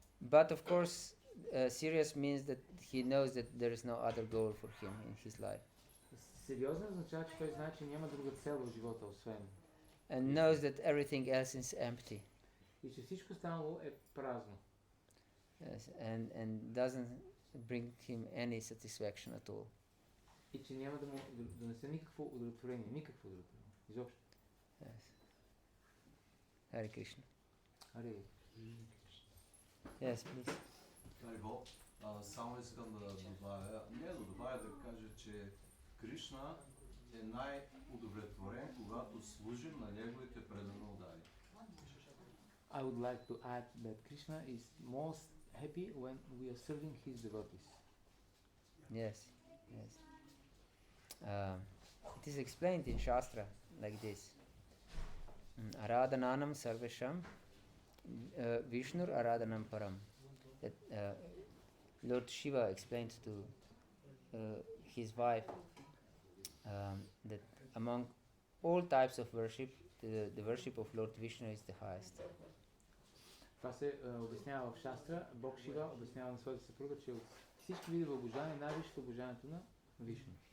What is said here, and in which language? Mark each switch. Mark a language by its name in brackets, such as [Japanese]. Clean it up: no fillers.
[English] But of course, serious means that he knows that there is no other goal for him in his life. [Bulgarian] Сериозно означава, че той знае, че няма друга цел в живота, освен. [English] And knows that everything else is empty. [Bulgarian] И че всичко останало е празно. [English] Yes, and doesn't bring him any satisfaction at all. [Bulgarian] И че няма да му донесе никакво удовлетворение, изобщо. [English] Yes. Hare Krishna. Аре, Yes, please. [Bulgarian] Харибол, само искам да добавя, да кажа, че Кришна е най-удовлетворен, когато служим на неговите предано удари. [English] I would like to add that Krishna is most happy when we are serving his devotees. Yes, yes. It is explained in Shastra like this. [Sanskrit] Aradhananam sarvesham Vishnur aradhanam param. [English] That Lord Shiva explained to his wife that among all types of worship, the worship of Lord Vishnu is the highest. [Bulgarian] Това се обяснява в Шастра. Бог Шива обяснява на своята съпруга, че от всички видове обожание най-висшето обожанието на Вишну.